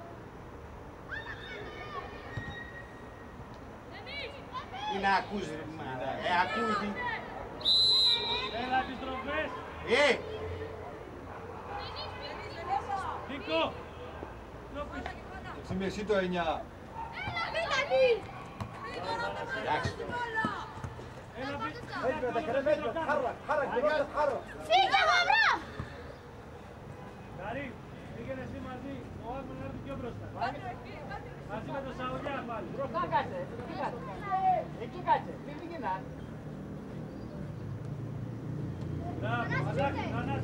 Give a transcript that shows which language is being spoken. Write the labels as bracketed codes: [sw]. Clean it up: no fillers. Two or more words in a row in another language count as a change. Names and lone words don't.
[el] Τι να ακούς ρε μάνα, ακούει τι. Έλα επιστροφές. Νίκο. Εσύ με εσύ το 9. Εντάξει. [ar] اجمد يا كريم اجمد تحرك دلوقتي تتحرك [el] Φύγε γαμπρά! Καρύ, πήγαινε εσύ μαζί. Ο Άκου να έρθει πιο μπροστά. Μαζί με τον Σαουλιά πάλι. μπροστά κάτσε εκεί κάτσε μην πηγαίνεις Μπράβο, Ανάση, Ανάση.